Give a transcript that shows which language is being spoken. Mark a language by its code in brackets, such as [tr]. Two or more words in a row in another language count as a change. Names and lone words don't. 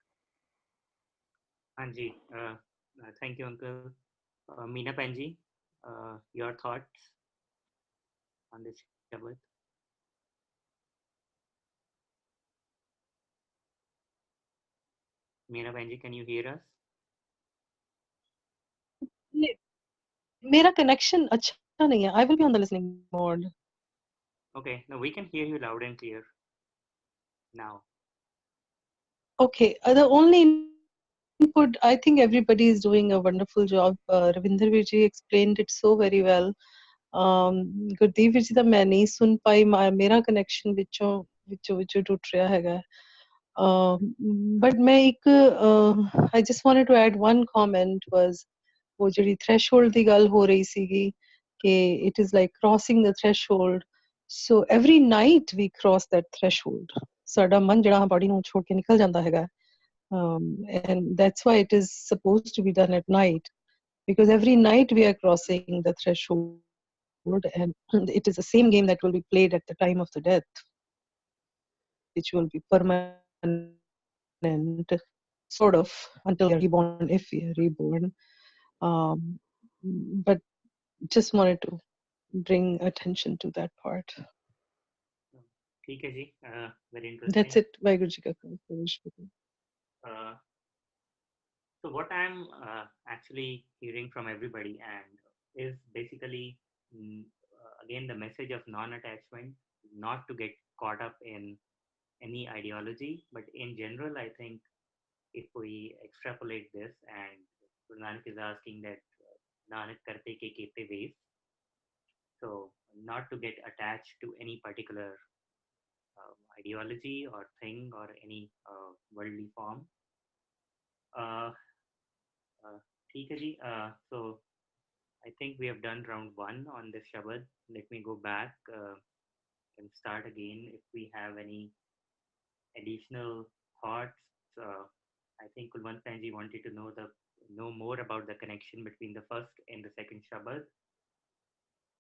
[en] Anji, thank you, Uncle. Meena Panji, your thoughts on this Shabad? Meena Panji, can you hear us? [hi] मेरा connection अच्छा नहीं है. [en] I will be on the listening mode. Okay, no, we can hear you loud and clear now. Okay, the only input, I think everybody is doing a wonderful job. Ravinder Virji explained it so very well. [pa] ਗੁਰਦੀਪ ਵੀਰ ਜੀ ਦਾ ਮੈਂ ਨਹੀਂ ਸੁਣ ਪਾਈ, ਮੇਰਾ ਕਨੈਕਸ਼ਨ ਵਿੱਚੋਂ ਟੁੱਟ ਰਿਹਾ ਹੈਗਾ. [en] But [pa] ਮੈਂ ਇੱਕ [en] I just wanted to add one comment was [pa] ਉਹ ਜਿਹੜੀ [en] threshold [pa] ਦੀ ਗੱਲ ਹੋ ਰਹੀ ਸੀਗੀ ਕਿ [en] it is like crossing the threshold. So every night we cross that threshold. [pa] ਸਾਡਾ ਮਨ ਜਿਹੜਾ ਬਾਡੀ ਨੂੰ ਛੋੜ ਕੇ ਨਿਕਲ ਜਾਂਦਾ ਹੈਗਾ. [en] And that's why it is supposed to be done at night, because every night we are crossing the threshold, and it is the same game that will be played at the time of the death, which will be permanent, sort of, until we are reborn, if we are reborn. But just wanted to bring attention to that part. [hi] ठीक है जी, [en] very interesting. That's it. [hi] वाहिगुरु जी का खालसा. [en] So what I'm actually hearing from everybody and is basically again the message of non-attachment, not to get caught up in any ideology, but in general, I think if we extrapolate this, and Guru Nanak is asking that [pa] ਨਾਨਕ ਕਰਤੇ ਕੇ ਕੇਤੇ [en] ways, so not to get attached to any particular ideology or thing or any worldly form. [hi] ठीक है जी. [en] So I think we have done round 1 on this Shabad. Let me go back and start again if we have any additional thoughts. I think Kulwant Panji wanted to know more about the connection between the first and the second Shabad.